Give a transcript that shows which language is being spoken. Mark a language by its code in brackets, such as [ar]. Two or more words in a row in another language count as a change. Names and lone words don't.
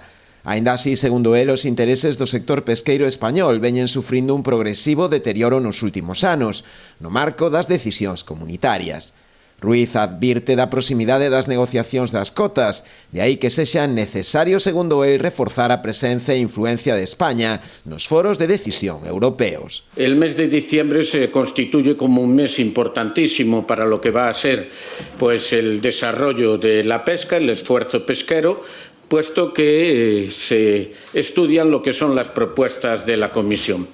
[gl] Aínda así, segundo el, os intereses do sector pesqueiro español veñen sufrindo un progresivo deterioro nos últimos anos, no marco das decisións comunitarias. Ruiz advirte da proximidade das negociacións das cotas, de aí que sexa necesario, segundo el, reforzar a presencia e influencia de España nos foros de decisión europeos. [es] El mes de diciembre se constituye como un mes importantísimo para lo que va a ser el desarrollo de la pesca, el esfuerzo pesquero, puesto que se estudian lo que son las propuestas de la Comisión.